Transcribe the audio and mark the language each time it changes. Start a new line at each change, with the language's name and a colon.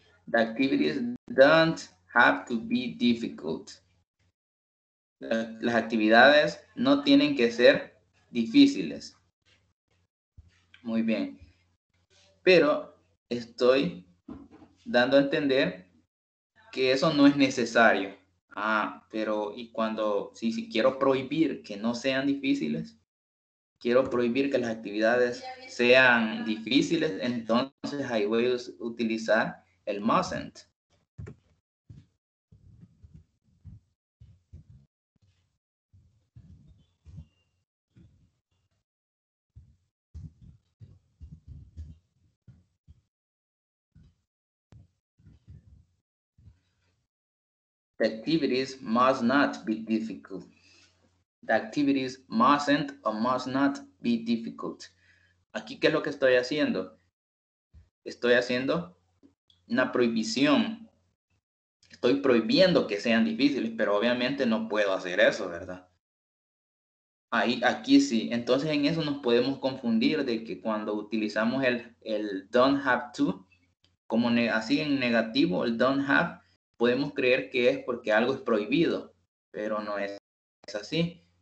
English: The activities don't have to be difficult.
Spanish: Las actividades no tienen que ser difíciles. Muy bien. Pero estoy dando a entender que eso no es necesario. Pero ¿y cuando, si quiero prohibir que no sean difíciles? Quiero prohibir que las actividades sean difíciles, entonces ahí voy a utilizar el mustn't.
English: The activities must not be difficult. The activities mustn't or must not be difficult.
Spanish: Aquí, ¿qué es lo que estoy haciendo? Estoy haciendo una prohibición. Estoy prohibiendo que sean difíciles, pero obviamente no puedo hacer eso, ¿verdad? Aquí sí. Entonces en eso nos podemos confundir de que cuando utilizamos el don't have to, como así en negativo, el don't have, podemos creer que es porque algo es prohibido, pero no es así.